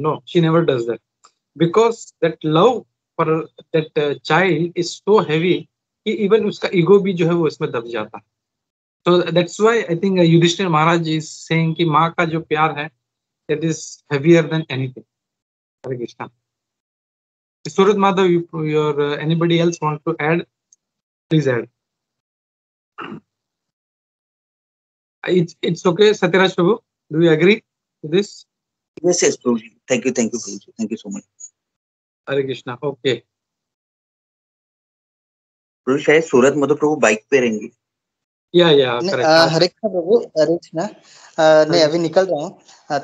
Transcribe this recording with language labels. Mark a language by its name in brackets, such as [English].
[English] no, she never does that, because that love for that child is so heavy [Hindi] कि even उसका ego भी जो है वो इसमें दब जाता है। [English] तो that's why I think Yudhishthira Maharaj is saying [Hindi] कि माँ का जो प्यार है [English] That is heavier than anything. [Hindi] Hare Krishna. [English] Surat Madhav, anybody else want to add? Please add. It's okay, Satyaraj Prabhu. Do you agree to this? Yes, Prabhu ji, thank you Prabhu ji, thank you so much. [Hindi] Hare Krishna. Okay प्रभु, शायद सूरत मधु प्रभु bike पे रहेंगे। या हरे कृष्णा प्रभु, हरे कृष्णा। नहीं, अभी निकल रहा हूँ।